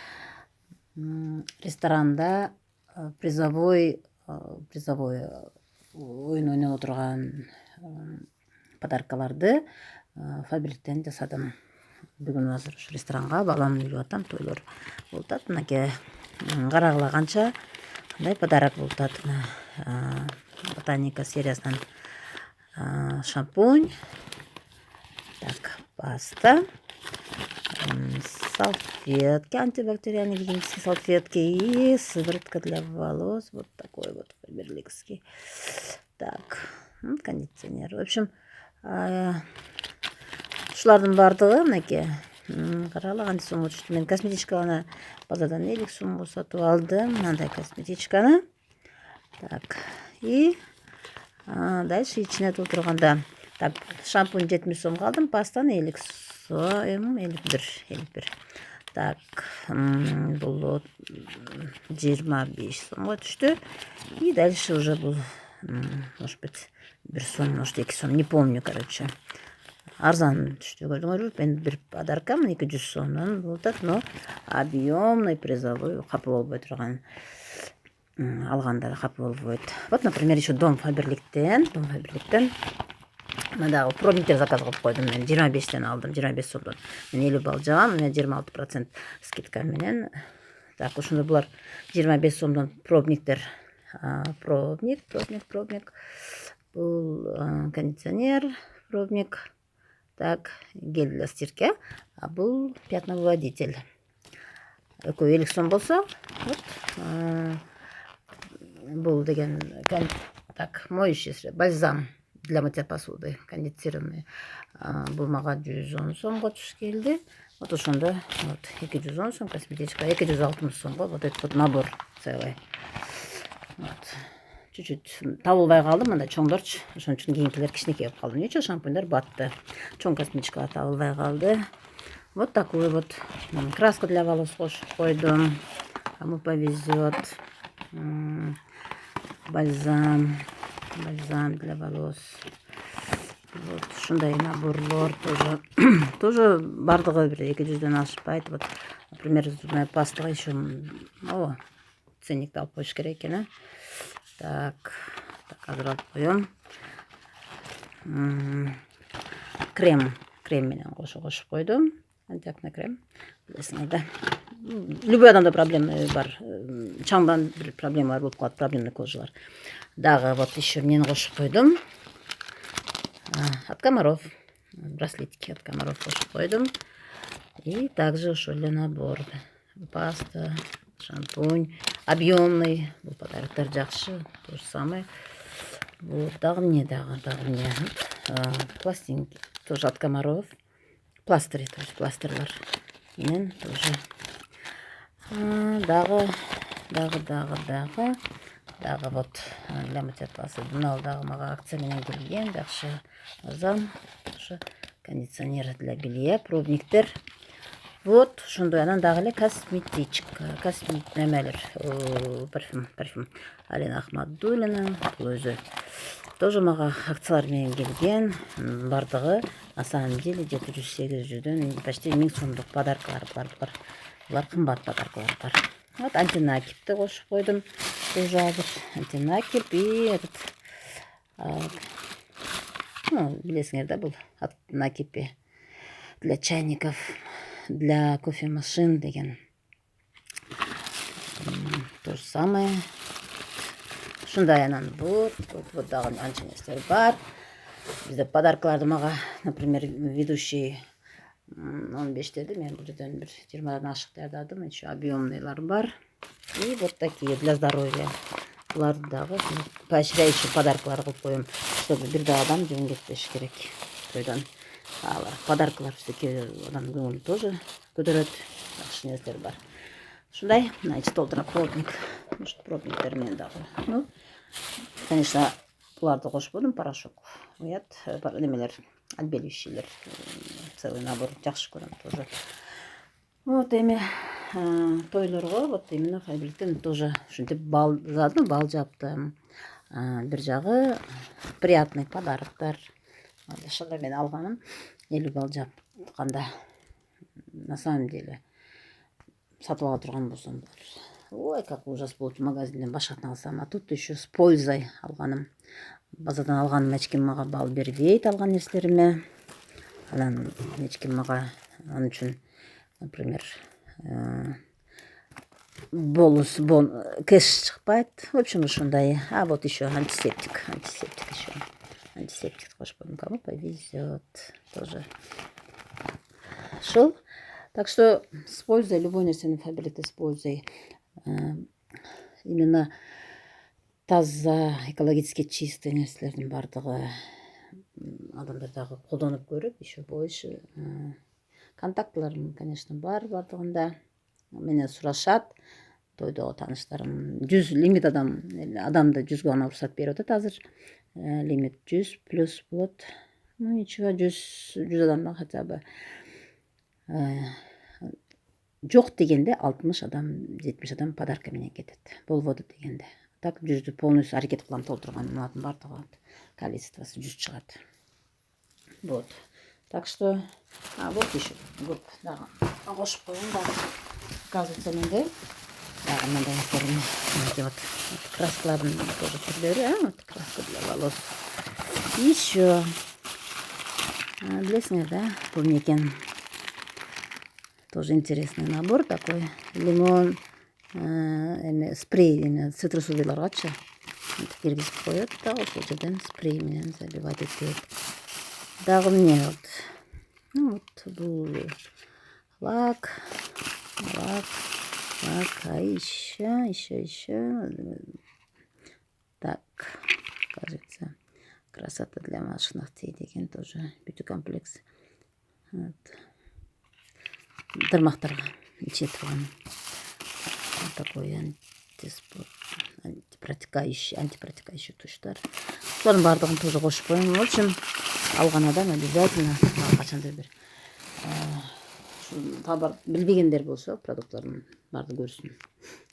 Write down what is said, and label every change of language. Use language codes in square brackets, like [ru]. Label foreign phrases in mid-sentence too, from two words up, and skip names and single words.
[ky] Ресторанда призовой оюн ойноп отурган подаркаларды фабриктен жасадым. Бүгүн азыр ушу ресторанга баламды илип атам, тойлор болуп атат. Мынакей карагыла канча кандай подарок болуп атат. Ботаника сериясынан шампунь, [ru] так, паста, салфетки, антибактериальные гигиенические салфетки и сыворотка для волос. Вот такой вот фаберликский. Так, кондиционер. В общем, [ky] ушулардын баардыгы мынакей карагыла кантип сомго түштү. Мен косметичканы базардан 50 сомго сатып алдым. Мындай косметичканы. Так, [ru] и дальше [ky] ичине толтурганда, так, шампунь 70 сомго алдым, пастаны 50 сом, 51. Так, бул 25 сомго түштү. [ru] И дальше уже бул, может быть, 1 сом, может 2 сом, не помню, короче. [ky] Арзан түштү, көрдүңөрбү? Мен бир подаркам 200 сомдон болуп атат, [ru] но объемный призовой [ky] капы болбой турган. Алгандары капы болбойт. [ru] Вот, например, еще [ky] Дом Фаберликтен мындагы пробниктер заказ кылып койдум. Мен 25тен алдым, 25 сомдон. Мен 50 балл жагам, мен 26% скидка менен. Так, ошондо булар 25 сомдон пробниктер. Пробник. Бул кондиционер, пробник. [ru] Так, гель для стирки, а бул пятновыводитель. [ky] Экөө 50 сом болсо, вот, бул деген, [ru] так, моющий средство, бальзам для мытья посуды, кондиционированный. [ky] Бул мага 110 сомго түшүп келди. Вот ошондо, вот, 210 сом, косметичка, 260 сомго, [ru] вот этот вот набор целый. [ky] Вот. Чуть-чуть табылбай калдым, мындай чоңдорчу. Ошон үчүн кийинкилер кичинекей болуп калды. Ничего, шампуньдар батты. Чоң косметичкалар табылбай калды. [ru] Вот такой вот краску для волос кошуп койдум. Кому повезет. Бальзам для волос. [ky] Вот ушундай наборлор тоже бардыгы бир 200дөн ашпайт. [ru] Вот, например, зубная [ky] пастага еще ценникти алып коюш керек экен. Так, азыр алып коем. Крем менен кошуп койдум. Антиакне крем. Билесиңер да. Любой адамда проблема бар. Чаңдан бир проблема болуп калат, проблемный кожалар. Дагы [ru] вот еще [ky] эмнени кошуп койдум. [ru] От комаров. Браслетики от комаров [ky] кошуп койдум. [ru] И также [ky] ошол эле набор. [ru] Паста, шампунь, объемный. [ky] Бул подароктор жакшы, [ru] то же самое. Вот, [ky] дагы эмне. [ru] Пластинки тоже от комаров. Пластыри, то есть [ky] пластырлар менен [ru] тоже. Дагы вот для мытья посуды. [ky] Мына дагы мага акция менен келген, жакшы арзан. Ошо [ru] кондиционер для белья, [ky] пробниктер. [ru] Вот, [ky] ошондой анан дагы эле косметичка, немелер, парфюм. Алина Ахмадуллина, бул өзү тоже мага акциялар менен келген. Бардыгы [ru] на самом деле [ky] 700-800дөн почти 1000 сомдук подаркалар бар. Булар кымбат подаркалар бар. Вот антинакипти кошуп койдум. [ru] Тоже азыр антинакип и этот, [ky] билесиңер да, бул [ru] накипи для чайников, для кофемашин [ky] деген. [ru] То же самое. [ky] Ушундай анан вот дагы анча нерселер бар. Бизде подаркаларды мага, например, ведущий 15 деди, мен бул жерден бир 20дан ашык даярдадым. Еще объемныйлар бар. [ru] И вот такие для здоровья. [ky] Буларды дагы поощряющий подаркалар кылып коем, чтобы бир да адам жөн кетпеш керек тойдон. Подаркалар бизде адам көңүлүн тоже көтөрөт, жакшы нерселер бар. Ушундай, значит, толтура пробник. Может, пробниктер менен дагы. Конечно, буларды кошуп койдум, порошок. Немелер, отбеливающийлер, [ru] целый набор, [ky] жакшы көрөм тоже. Вот эми тойлорго, [ru] вот именно [ky] Фаберликтен тоже ушинтип бал жаптым. Бир жагы приятный подароктор. ошондо мен алганым 50 балл жапканда [ru] на самом деле [ky] сатып ала турган болсом [ru] ой как ужас [ky] болот, магазинден башкасын алсам, [ru] а тут еще с пользой алганым. [ky] Базардан алганым эч ким мага балл бербейт алган нерселериме. Анан эч ким мага анын үчүн, например, бонус кэш чыкпайт. [ru] В общем, ушундай. А вот еще антисептик еще. [ky] Антисептик кошпойдум. [ru] Кому повезет [ky] тоже. [ru] Шел. Так что с пользой, любой [ky] нерсени фабрикте [ru] с пользой. [ky] Именно таза, [ru] экологически чистый [ky] нерселердин бардыгы адамдар дагы колдонуп көрөт. [ru] Еще больше. [ky] Контактларым, конечно, бардыгында. Менен сурашат. Тойдогу тааныштарым 100 лимит адамды 100 гана уруксат берип атат азыр. Лимит 100 плюс болот. [ru] Ну ничего, [ky] 100 адамдан [ru] хотя бы [ky] жок дегенде 60 адам, 70 адам подарка менен кетет. Болбоду дегенде. Так 100 полностью аракет кылам толтурган мунатын бардыгы количествосы 100 чыгат. [ru] Вот. Так что, вот еще, вот, [ky] да, кошуп коюм да. Оказывается, менде дагы мындай нерселерим, вот краскалардын тоже түрлөрү, вот [ru] краска для волос. Еще, [ky] билесиңер да, бул эмне экен? [ru] Тоже интересный набор такой. [ky] Лимон, спрей, цитрусовыйларгачы киргизип коет, да, ошол жерден спрей менен заливать этет. Дагы эмне [ru] вот, ну вот [ky] бул лак, [ru] а еще. Так, кажется, красота для ваших ногтей деген тоже бьюти комплекс. Вот. [ky] Тырмактарга иче турган [ru] такой антипротекающий [ky] туштар. Булардын бардыгын тоже кошуп коем. [ru] В общем, [ky] алган адам обязательно качандыр бир товар билбегендер болсо продуктлардын баардыгын көрсүн.